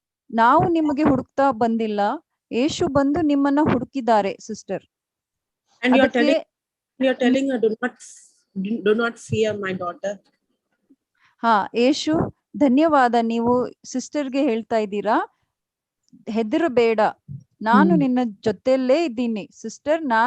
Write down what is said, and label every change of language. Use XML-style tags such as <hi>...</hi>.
<kn>ನಾವು ನಿಮಗೆ ಹುಡುಕ್ತಾ ಬಂದಿಲ್ಲ, ಯೇಸು ಬಂದು ನಿಮ್ಮನ್ನ ಹುಡುಕಿದ್ದಾರೆ sister.</kn> <en>And you are telling her, do not fear my daughter.</en> <kn>ಯೇಸು ಧನ್ಯವಾದ. ನೀವು ಸಿಸ್ಟರ್ಗೆ ಹೇಳ್ತಾ ಇದ್ದೀರಾ, ಹೆದರಬೇಡ, ನಾನು ನಿನ್ನ ಜೊತೆಯಲ್ಲೇ ಇದ್ದೀನಿ ಸಿಸ್ಟರ್.</kn>